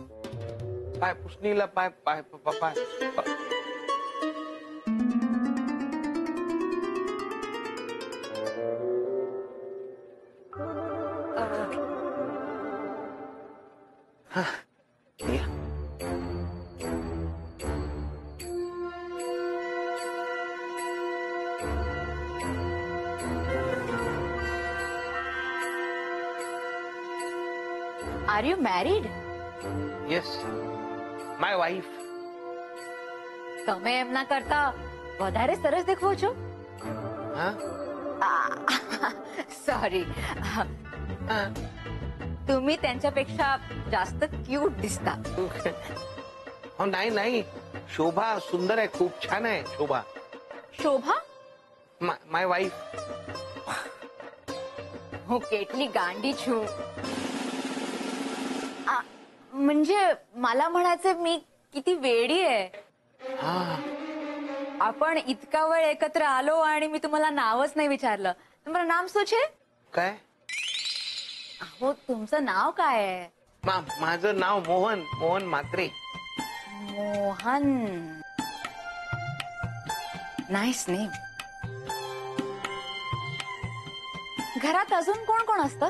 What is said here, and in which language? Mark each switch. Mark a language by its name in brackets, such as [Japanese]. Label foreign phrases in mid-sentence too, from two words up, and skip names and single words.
[Marathi] पाय पुसणीला पाय पाय पाय पाय. हा, या. [English] Are you married? Yes, my wife. [Gujarati] તમે એમના કરતા વધારે સરસ દેખવો છો. હા, [Marathi] सॉरी, हा. तुम्ही त्यांच्यापेक्षा जास्त क्यूट दिसता. हो, नाही नाही, शोभा सुंदर आहे, खूप छान आहे शोभा. शोभा [English] my wife. [Gujarati] હું કેટલી ગાંડી છું. [Marathi] म्हणजे मला म्हणायचं मी किती वेडी आहे. हा, आपण इतका वेळ एकत्र आलो आणि मी तुम्हाला नावच नाही विचारलं. तुम्हाला नाम [Gujarati] શું છે? [Marathi] काय? हो, तुमचं नाव काय आहे? माझं नाव मोहन, मोहन म्हात्रे. मोहन. [English] nice name. [Marathi] घरात अजून कोण कोण असतं?